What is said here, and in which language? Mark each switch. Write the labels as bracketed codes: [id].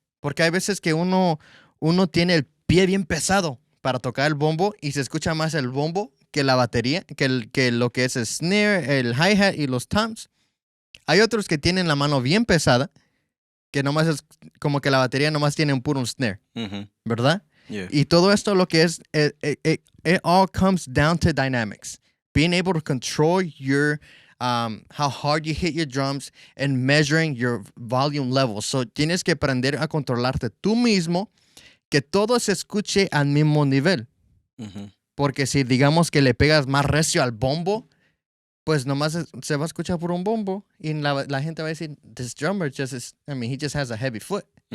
[es] Porque hay veces que uno tiene el pie bien pesado para tocar el bombo y se escucha más el bombo que la batería, que lo que es el snare, el hi-hat y los toms. Hay otros que tienen la mano bien pesada, que nomás es como que la batería nomás tiene un puro snare, ¿verdad? [en] Yeah. [es] Y todo esto lo que es, [en] it all comes down to dynamics. Being able to control your, how hard you hit your drums and measuring your volume levels. [es] So tienes que aprender a controlarte tú mismo, que todo se escuche al mismo nivel. Porque si digamos que le pegas más recio al bombo, pues nomás se va a escuchar por un bombo y la gente va a decir, [en] this drummer he just has a heavy foot.